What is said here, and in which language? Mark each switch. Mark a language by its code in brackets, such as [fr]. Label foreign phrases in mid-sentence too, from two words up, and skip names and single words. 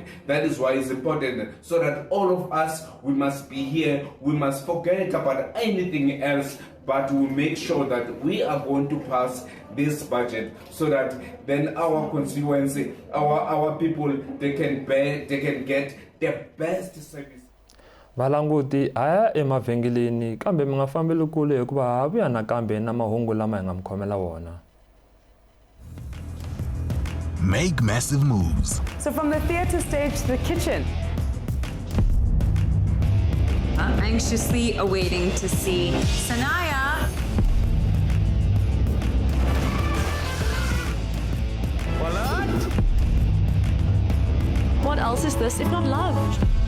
[en] That is why it's important, so that all of us, we must be here, we must forget about anything else, but we make sure that we are going to pass this budget so that then our constituency, our people, they can get the best service. [ts] Valanguti aya emavhengeleni kambe mi nga fambeli kule hikuva ha vuya nakambe na mahungu lama hi nga mi khomela wona. [en] Make massive moves. So from the theatre stage to the kitchen. I'm anxiously awaiting to see Sanaya. What else is this if not love?